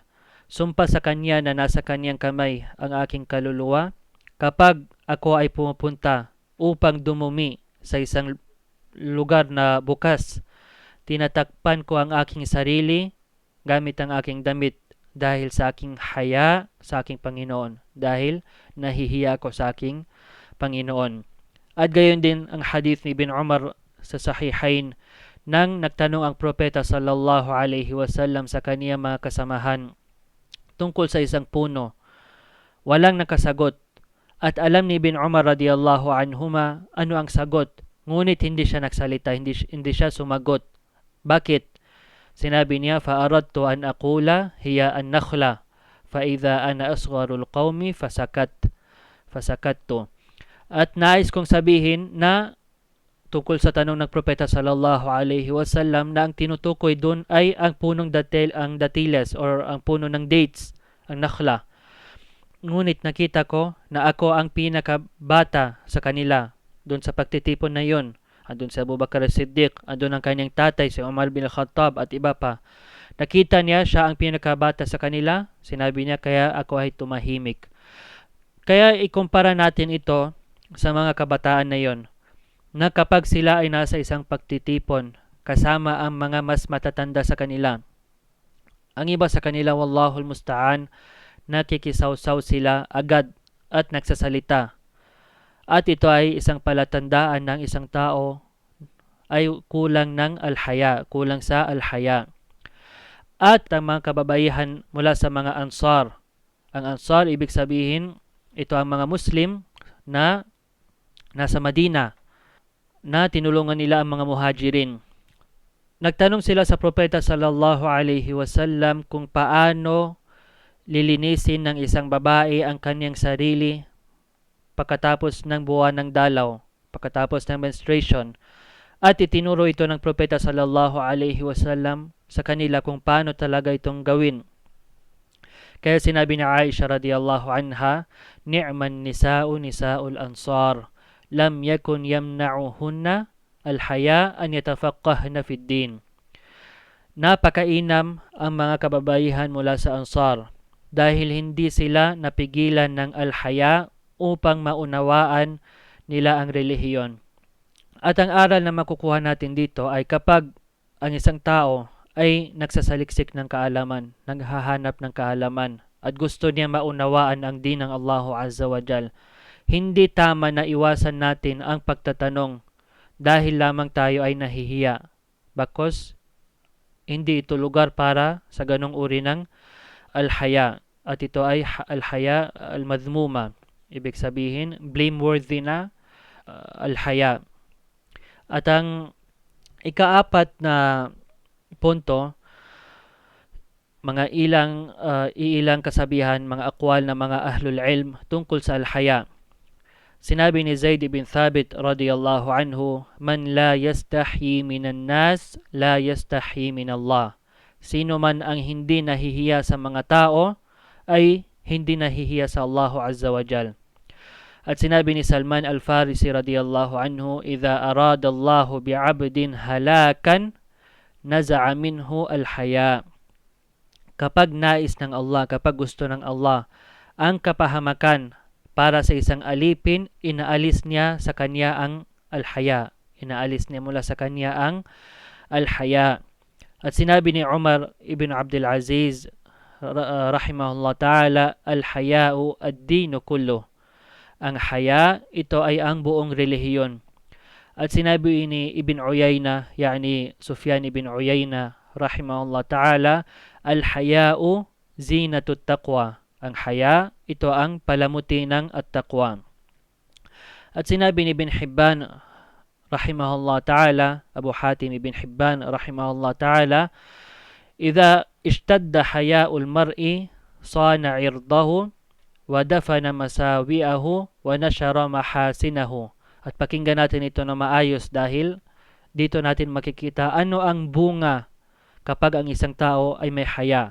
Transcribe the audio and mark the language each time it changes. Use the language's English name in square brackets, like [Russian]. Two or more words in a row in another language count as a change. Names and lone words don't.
[Filipino] Sumpa sa Kanya na nasa Kanyang kamay ang aking kaluluwa, kapag ako ay pumupunta upang dumumi sa isang lugar na bukas, tinatakpan ko ang aking sarili gamit ang aking damit dahil sa aking haya sa aking Panginoon, dahil nahihiya ko sa aking Panginoon. At gayon din ang hadith ni Ibn Umar sa Sahihain, nang nagtanong ang propeta [Arabic] صلى الله عليه وسلم [Filipino] sa kaniyang mga kasamahan tungkol sa isang puno, walang nakasagot. At alam ni Ibn Umar [Arabic] رضي الله عنهما [Filipino] ano ang sagot, ngunit hindi siya nagsalita, hindi siya sumagot. Bakit? Sinabi niya, [Arabic] فأردت أن أقول هي النخلة فإذا أنا أصغر القوم فسكت. [Filipino] At nais kong sabihin na tungkol sa tanong ng propeta [Arabic] صلى الله عليه وسلم, [Filipino] na ang tinutukoy doon ay ang punong datiles or ang puno ng dates, ang nakhla. Ngunit nakita ko na ako ang pinakabata sa kanila doon sa pagtitipon na yun. Andun si Abu Bakar as-Siddiq, andun ang kanyang tatay si Umar bin Khattab at iba pa. Nakita niya siya ang pinakabata sa kanila, sinabi niya, kaya ako ay tumahimik. Kaya ikumpara natin ito sa mga kabataan na yon, na kapag sila ay nasa isang pagtitipon kasama ang mga mas matatanda sa kanila, ang iba sa kanila, [Arabic] والله المستعان, [Filipino] nakikisaw-saw sila agad at nagsasalita. At ito ay isang palatandaan ng isang tao ay kulang ng alhaya, kulang sa alhaya. At ang mga kababaihan mula sa mga ansar. Ang ansar, ibig sabihin, ito ang mga Muslim na nasa Madina, na tinulungan nila ang mga muhajirin. Nagtanong sila sa propeta [Arabic] صلى الله عليه وسلم [Filipino] kung paano lilinisin ng isang babae ang kanyang sarili pagkatapos ng buwan ng dalaw, pagkatapos ng menstruation. At itinuro ito ng propeta [Arabic] صلى الله عليه وسلم [Filipino] sa kanila kung paano talaga itong gawin. Kaya sinabi ni Aisha [Arabic] رضي الله عنها, نعم النساء نساء الأنصار لم يكن يمنعهن الحياء أن يتفقهن في الدين. [Filipino] Napakainam ang mga kababaihan mula sa ansar dahil hindi sila napigilan ng al-haya upang maunawaan nila ang relihiyon. At ang aral na makukuha natin dito ay kapag ang isang tao ay nagsasaliksik ng kaalaman, naghahanap ng kaalaman, at gusto niya maunawaan ang din ng [Arabic] الله عز وجل, [Filipino] hindi tama na iwasan natin ang pagtatanong dahil lamang tayo ay nahihiya. Bakos hindi ito lugar para sa ganong uri ng al-haya. at ito ay [Arabic] الحياء المذموم. [Filipino] Ibig sabihin, blameworthy na al-haya. At ang ikaapat na punto, mga iilang kasabihan, mga akwal ng mga [Arabic] أهل العلم [Filipino] tungkol sa al-haya. Sinabi ni Zaid ibn Thabit [Arabic] رضي الله عنه, "من لا يستحي من الناس لا يستحي من الله." [Filipino] Sino man ang hindi nahihiya sa mga tao, ay hindi nahihiya sa [Arabic] الله عز وجل. [Filipino] At sinabi ni Salman al-Farisi [Arabic] رضي الله عنه, "إذا أراد الله بعبد هلاكا نزع منه الحياء." [Filipino] Kapag nais ng Allah, kapag gusto ng Allah ang kapahamakan para sa isang alipin, inaalis niya sa kanya ang al-haya. Inaalis niya mula sa kanya ang al-haya. At sinabi ni Umar ibn Abdul Aziz [Arabic] رحمه الله تعالى, "الحياء الدين كله." [Filipino] Ang haya, ito ay ang buong relihiyon. At sinabi ni Ibn Uyayna, yani Sufyan ibn Uyayna [Arabic] رحمه الله تعالى, "الحياء زينة التقوى." [Filipino] Ang haya, ito ang palamuti ng at-taqwa. At sinabi ni Ibn Hibban [Arabic] رحمه الله تعالى, [Filipino] Abu Hatim ibn Hibban [Arabic] رحمه الله تعالى, "إذا اشتد حياء المرء صان عرضه ودفن مساوئه ونشر محاسنه." [Filipino] At pakinggan natin ito na maayos dahil dito natin makikita ano ang bunga kapag ang isang tao ay may haya.